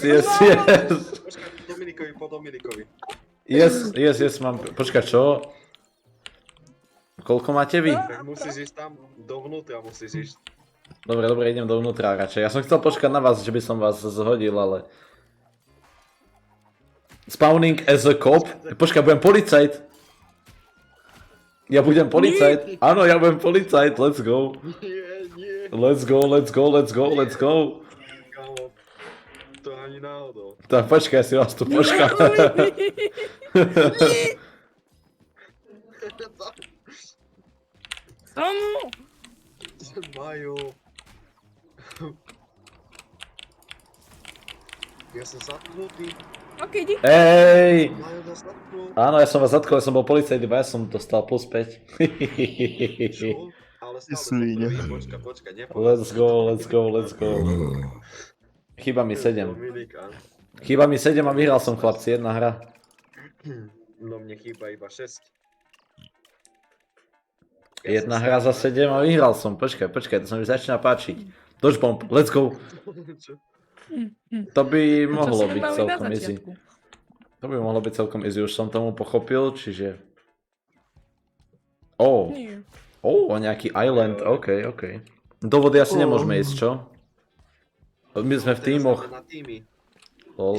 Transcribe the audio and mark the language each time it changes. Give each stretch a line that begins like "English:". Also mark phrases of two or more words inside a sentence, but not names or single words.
Slovak: Počkaj, po Dominikovi. Yes, mám... Počkaj, čo? Koľko máte vy? Tak musíš ísť tam, dovnútra musíš ísť. Dobre, idem dovnútra radšej. Ja som chcel počkať na vás, že by som vás zhodil, ale...
English: Spawning as a cop?
Slovak: Počkaj, budem policajt. Ja budem policajt. Áno, ja budem policajt,
English: let's go.
Slovak: Nie.
English: Let's go.
Slovak: Kámo, to ani náhodou. Tak počkaj, si vás tu počkám. Tomu! Majo. Ja som zatknutý. Ok, díky. Ej! Majo nás zatknul. Áno, ja som vás zatkol, ja som bol policajt, iba ja som dostal plus 5. Čo? Ale stále som Svíňa. prvý. Počkaj, nepovedz.
English: Let's go.
Slovak: Chýba mi 7. Dominika. Chýba mi 7 a vyhral som, chlapci, jedna hra. No mne chýba iba 6. Jedna hra za 7 a vyhral som. Počkaj, to sa mi začína páčiť.
English: Dodge bomb, let's go.
Slovak: To by mohlo byť celkom easy. To by mohlo byť celkom easy, už som tomu pochopil, čiže... Nie. Nejaký island, ok. Do vody asi nemôžeme ísť, čo? My sme v tímoch. Na týmy. Lol.